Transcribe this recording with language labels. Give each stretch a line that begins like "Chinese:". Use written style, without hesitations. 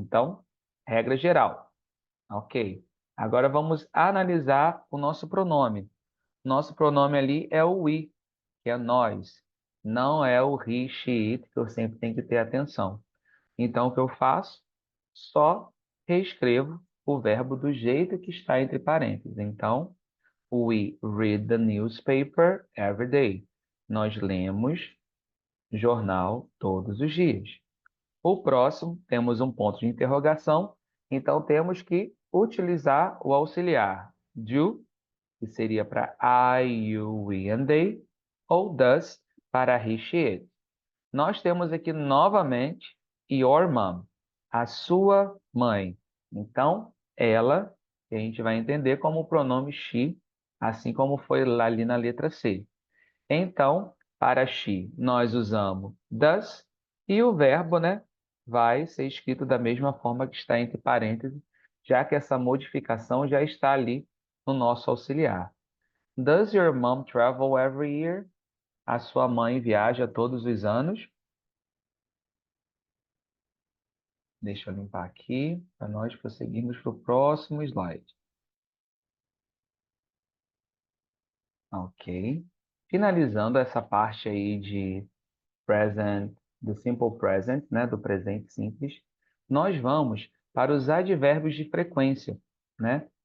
Portuguese: Então, regra geral. Ok. Agora vamos analisar o nosso pronome. Nosso pronome ali é o we, que é nós. Não é o he, she, it, que eu sempre tenho que ter atenção. Então, o que eu faço? Só reescrevo o verbo do jeito que está entre parênteses. Então,
English: we read the newspaper every day.
Portuguese: Nós lemos jornal todos os dias. O próximo, temos um ponto de interrogação. Então, temos que utilizar o auxiliar do, que seria para I, you, we and they, ou does para he, she, it. Nós temos aqui novamente your mom, a sua mãe. Então, ela, que a gente vai entender como o pronome she, assim como foi lá ali na letra C. Então, para she, nós usamos does e o verbo, né, vai ser escrito da mesma forma que está entre parênteses, já que essa modificação já está ali no nosso auxiliar.
English: Does your mom travel every year?
Portuguese: A sua mãe viaja todos os anos? Deixa eu limpar aqui para nós prosseguirmos para o próximo slide. Ok. Finalizando essa parte aí de present, do simple present, né, do presente simples, nós vamos para os advérbios de frequência, né?